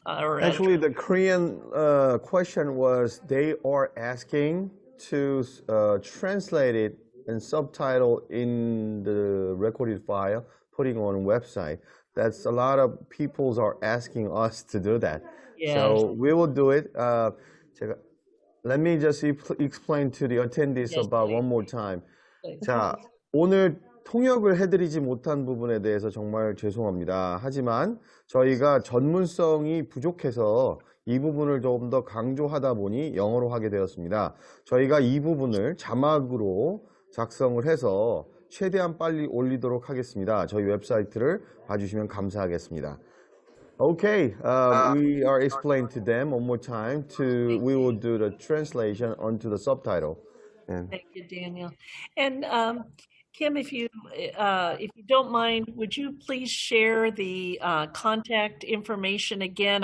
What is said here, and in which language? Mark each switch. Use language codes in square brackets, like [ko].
[en] Actually, the Korean question was they are asking to translate it and subtitle in the recorded file, putting on website. That's a lot of people are asking us to do that. Yes. So we will do it. Let me just explain to the attendees Yes, about please. one more time. Please. [ko] 자, 오늘 통역을 해드리지 못한 부분에 대해서 정말 죄송합니다. 하지만 저희가 전문성이 부족해서 이 부분을 조금 더 강조하다 보니 영어로 하게 되었습니다. 저희가 이 부분을 자막으로 작성을 해서 최대한 빨리 올리도록 하겠습니다. 저희 웹사이트를 봐주시면 감사하겠습니다. [en] Okay, we are explaining to them one more time. We will do the translation onto the subtitle. And Thank you, Daniel. And Kim, if you don't mind, would you please share the contact information again?